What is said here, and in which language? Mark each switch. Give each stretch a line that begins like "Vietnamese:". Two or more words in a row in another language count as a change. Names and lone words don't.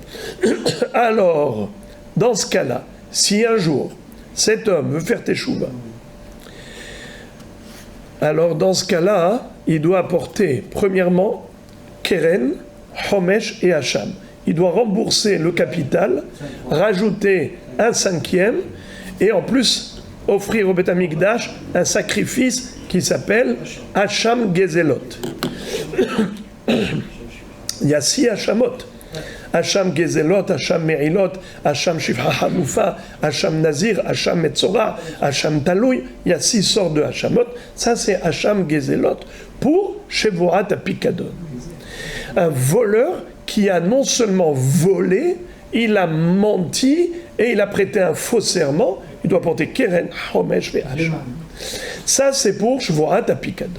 French: Alors, dans ce cas-là, si un jour, cet homme veut faire teshuva, alors dans ce cas-là, il doit apporter, premièrement,
Hebrew: קרן, חומש
French: et Hacham. Il doit rembourser le capital, rajouter un 5e, et en plus, offrir au
Hebrew: בית המקדש
French: un sacrifice qui s'appelle
Hebrew: אשם גזלות.
French: Il y a 6 Hachamot.
Hebrew: אשם גזלות, אשם מעילות, אשם שפחה חרופה, אשם נזיר, אשם מצורע, אשם תלוי.
French: Il y a 6 sortes de Hachamot. Ça, c'est
Hebrew: אשם גזלות
French: pour
Hebrew: שבועת הפיקדון.
French: Un voleur qui a non seulement volé, il a menti et il a prêté un faux serment. Il doit porter
Hebrew: קרן, חומש
French: et Hacham. Ça, c'est pour
Hebrew: שבועת הפיקדון.